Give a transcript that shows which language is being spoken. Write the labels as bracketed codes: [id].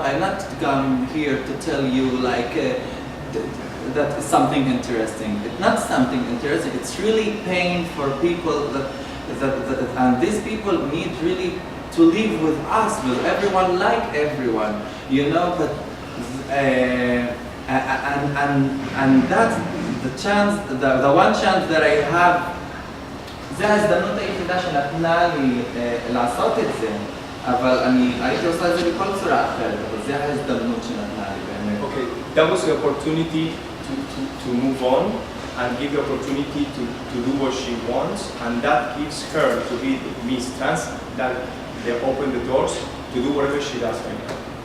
[en] I'm not come here to tell you like that is something interesting. It's not something interesting. It's really pain for people and these people need really to live with us, with everyone, like everyone, you know. But and that's the one chance that I have, [he] זה ההזדמנות היחידה שנתנה לי לעשות את זה, אבל אני הייתי עושה את זה בכל צורה אחרת, אבל זה ההזדמנות שנתנה לי באמת. [en] Okay, that was the opportunity to move on and give the opportunity to do what she wants, and that gives her to be Miss Trans, that they open the doors to do whatever she does right now.